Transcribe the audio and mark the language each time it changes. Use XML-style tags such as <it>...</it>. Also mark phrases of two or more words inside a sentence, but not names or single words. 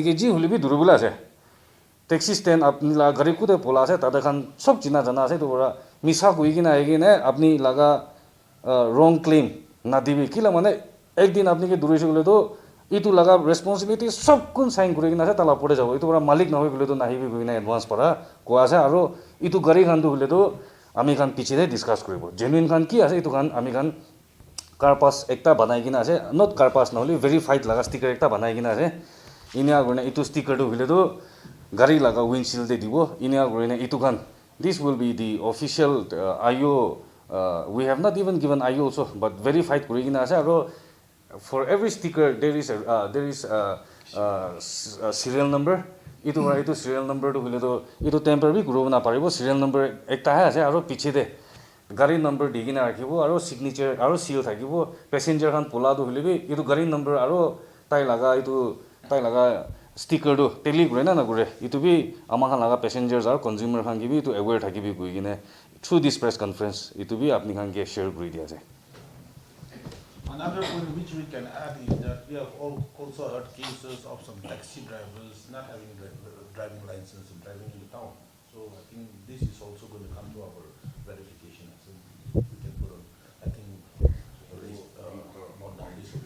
<nag>ke ji hule bi durubula ase</nag> <en>taxi stand</en> <nag>apni la gari kude pola ase tade khan sob china jana ase to bora misa hui gine ahi gine apni laga</nag> <en>wrong claim</en> <nag>na dibi kila mane ek din apni ke durise bole to itu laga responsibility sob kun sign kuri gine ase tala pore jabo itu bora malik na hoi bole to nahi bi gine advance para ko ase aro itu gari khan to hule to ami khan piche de discuss koribo genuine khan ki ase itu khan ami khan</nag> <en>car pass</en> <nag>ekta banai gina ase</nag> <en>not car pass</en> <nag>na holi verified laga sticker ekta banai gina ase inia gorne itu sticker to hule to gari laga windshield de dibo inia gorne itu khan</nag> <en>this will be the official AYO we have not even given AYO also but verified</en> <nag>kuri gina ase aro</nag> <en>for every sticker there is a serial number</en> <nag>itu bara itu</nag> <en>serial number</en> <nag>to hule to itu temporary kuro na paribo</nag> <en>serial number</en> <nag>ekta hai ase aro piche de gari number digina rakhibo aro signature aro seal thakibo passenger khan pola do hule bi itu gari number aro tai laga sticker do teli gure na gure itu bi ama khan laga passengers aro consumer khan gi bi itu aware thakibi goi gine</nag> <en>through this press conference</en> <nag>itu bi apni khan ke share kuri dia ase.</nag> <en>Another point which we can add is that we have also heard cases of some taxi drivers not having driving license and driving in the town. So I think this is also going to come to our verification. So we can put on, I think, raise more down this also.</en>